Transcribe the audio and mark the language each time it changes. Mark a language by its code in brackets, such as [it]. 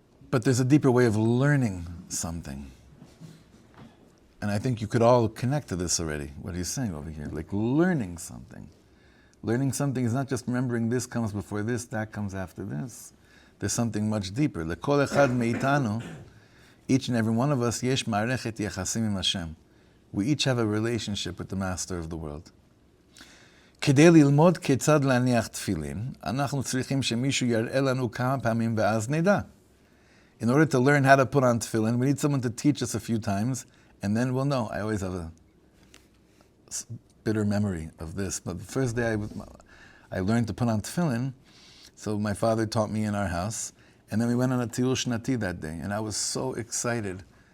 [en] But there's a deeper way of learning something. And I think you could all connect to this already, what he's saying over here, like learning something. Learning something is not just remembering this comes before this, that comes after this. There's something much deeper. [he] Lekol echad meitanu, [en] each and every one of us, [he] yesh ma'arechet yachasim im Hashem. [en] We each have a relationship with the Master of the world. [he] כדי ללמוד כיצד להניח תפילין, אנחנו צריכים שמישהו יראה לנו כמה פעמים ואז נדע. [en] In order to learn how to put on tefillin, we need someone to teach us a few times, and then we'll know. I always have a bitter memory of this, but the first day I learned to put on tefillin, so my father taught me in our house, and then we went on a tiyul shnati that day, and I was so excited.